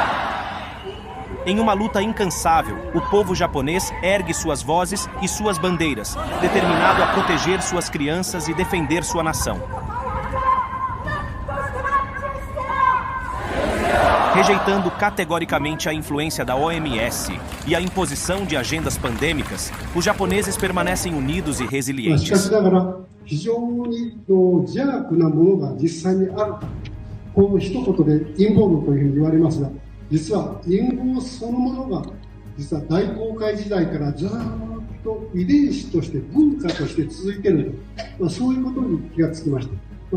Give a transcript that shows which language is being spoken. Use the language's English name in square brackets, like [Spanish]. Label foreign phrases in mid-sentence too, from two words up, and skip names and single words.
[Portuguese] Em uma luta incansável, o povo japonês ergue suas vozes e suas bandeiras, determinado a proteger suas crianças e defender sua nação. Rejeitando categoricamente a influência da OMS e a imposição de agendas pandêmicas, os japoneses permanecem unidos e resilientes. [Japanese] 非常に邪悪なものが実際にあるか、こう一言で陰謀論というふうに言われますが、実は陰謀そのものが実は大航海時代からずっと遺伝子として文化として続いていると、そういうことに気がつきました。